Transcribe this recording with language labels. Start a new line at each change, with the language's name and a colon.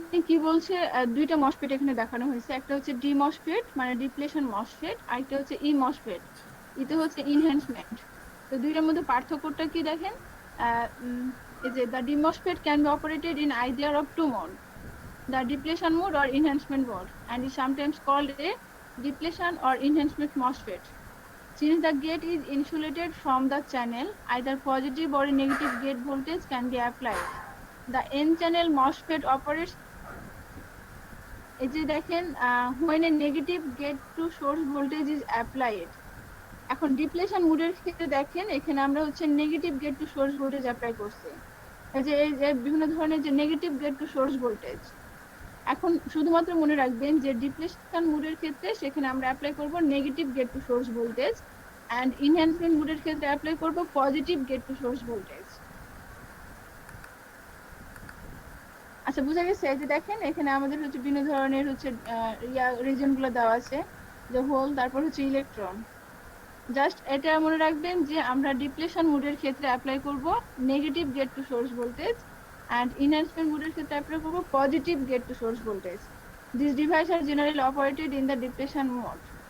Bangla: কি বলছে, দুইটা মসফেট এখানে দেখানো হয়েছে, একটা হচ্ছে ডি মসফেট মানে ডিপ্লেশন মসফেট, আর একটা হচ্ছে ই মসফেট, এটা হচ্ছে ইনহ্যান্সমেন্ট। তো দুইটার মধ্যে পার্থক্যটা কি দেখেন, এই যে
English: The D MOSFET can be operated in either of two mode, the depletion mode or enhancement mode, and is sometimes called a depletion or enhancement MOSFET. Since the gate is insulated from the channel, either positive or negative gate voltage can be applied. The N-channel MOSFET operates,
Bangla: এই যে দেখেন,
English: when a negative gate to source voltage is applied.
Bangla: এখন depletion মোডের ক্ষেত্রে দেখেন, এখানে আমরা হচ্ছে negative gate to source voltage apply করছি, এই যে বিভিন্ন ধরনের যে negative gate to source voltage. এখন শুধুমাত্র মনে রাখবেন যে ডিপ্লেশন মোডের ক্ষেত্রে সেখানে আমরা অ্যাপ্লাই করব negative gate to source voltage, and enhancement মোডের ক্ষেত্রে অ্যাপ্লাই করব positive gate to source voltage. আচ্ছা বুঝা গেছে? এই যে দেখেন এখানে আমাদের হচ্ছে বিভিন্ন ধরনের হচ্ছে রিজন গুলো দেওয়া আছে, যে হোল, তারপর হচ্ছে ইলেকট্রন। জাস্ট এটা মনে রাখবেন যে আমরা ডিপ্লেশন মোডের ক্ষেত্রে অ্যাপ্লাই করব negative gate to source voltage, and enhancement মোডের ক্ষেত্রে অ্যাপ্লাই করব positive gate to source voltage.
English: These devices are generally operated in the depletion mode.